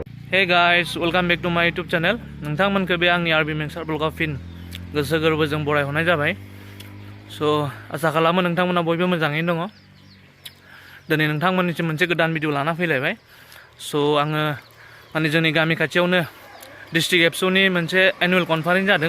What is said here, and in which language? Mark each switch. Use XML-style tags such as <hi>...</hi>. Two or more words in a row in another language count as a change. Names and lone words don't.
<en>Hey guys, welcome back to my YouTube channel.</en> <brx>नोंथांमोनखौ बे आंनि आरबि मेक्सार ब्लगाव फिन गोसो गोरबोजों बरायहरनाय जाबाय। आसा खालामो नोंथांमोना बयबो मोजाङैनो दङ। दिनै नोंथांमोननिसिम मोनसे गोदान भिडिअ लाना फैलायबाय। आङो माने जोंनि गामि खाथियावनो डिस्ट्रिक्ट एबसुनि मोनसे</brx> <en>annual conference</en> <brx>जादों।</brx>